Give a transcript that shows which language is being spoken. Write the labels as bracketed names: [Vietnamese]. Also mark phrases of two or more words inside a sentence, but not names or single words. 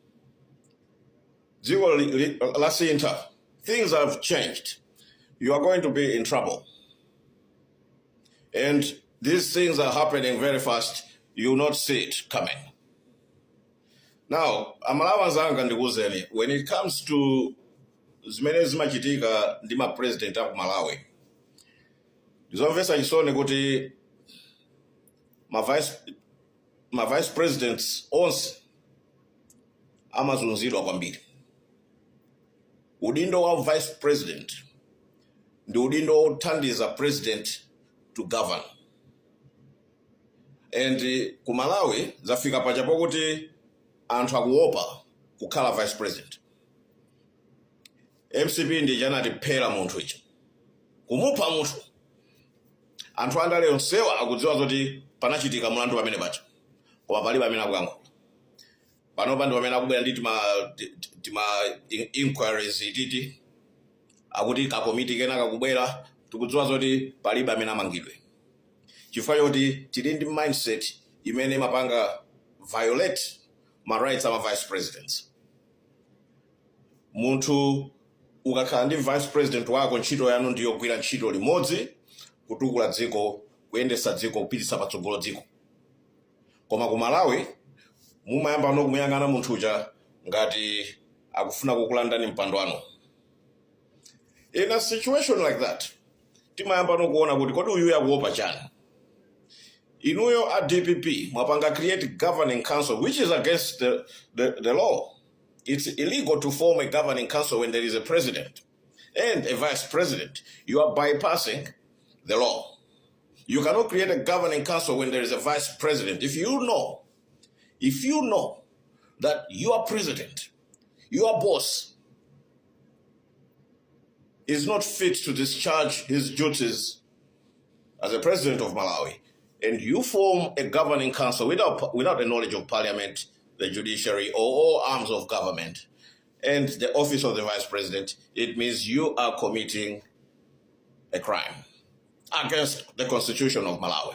[English] Things have changed. You are going to be in trouble. And these things are happening very fast. You will not see it coming. Now, when it comes to [Nyanja] zimene zimachitika ndi ma [English] president of Malawi, [Nyanja] ndizomvetsa chisoni kuti ma [English] vice presidents [Nyanja] onse amazunzidwa kwambiri. Udindo wa [English] vice president [Nyanja] ndi udindo othandiza [English] president to govern. [Nyanja] And ku Malawi zafika pachapo kuti anthu akuopa kukhala [English] vice president. [Nyanja] MCP ndi janati phera munthu ichi. Kumupha munthu. Anthu andale onsewa akudziwa zoti panachitika mulandu pamene pacha. Koma palibe amene akuyankha. Panopa ndi pamene akubwera ndi tima inquiries ititi. Akuti ka committee kena kakubwera tikudziwa zoti palibe amene amangidwe. Chifukwa choti tili ndi mindset imene mapanga [English] violate my rights as a vice president. [Nyanja] Munthu ukakhala ndi [English] vice president [Nyanja] wako ntchito yanu ndiyo kugwira ntchito limodzi kutukula dziko, kuyendesa dziko, kupititsa patsogolo dziko. Koma ku Malawi mumayamba nokumuyang'ana munthu uja ngati akufuna kukulandani mpando wanu. [English] In a situation like that, [Nyanja] timayamba nokuona kuti kodi uyu yakuopa chani. Inuyo a DPP mwapanga [English] create governing council which is against the law. It's illegal to form a governing council when there is a president and a vice president. You are bypassing the law. You cannot create a governing council when there is a vice president. If you know that your president, your boss, is not fit to discharge his duties as a president of Malawi, and you form a governing council without the knowledge of parliament, the judiciary, or all arms of government, and the office of the vice president, it means you are committing a crime against the Constitution of Malawi.